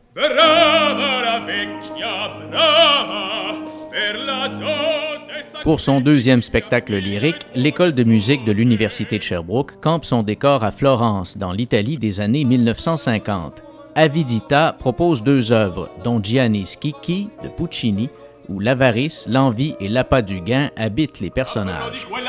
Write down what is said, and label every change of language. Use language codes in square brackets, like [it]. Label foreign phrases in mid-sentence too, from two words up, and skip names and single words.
[it] Brava la vecchia, brava, per la dote sacra. [fr] Pour son deuxième spectacle lyrique, l'École de musique de l'Université de Sherbrooke campe son décor à Florence, dans l'Italie des années 1950. Avidità propose deux œuvres, dont Gianni Schicchi de Puccini, où l'avarice, l'envie et l'appât du gain habitent les personnages.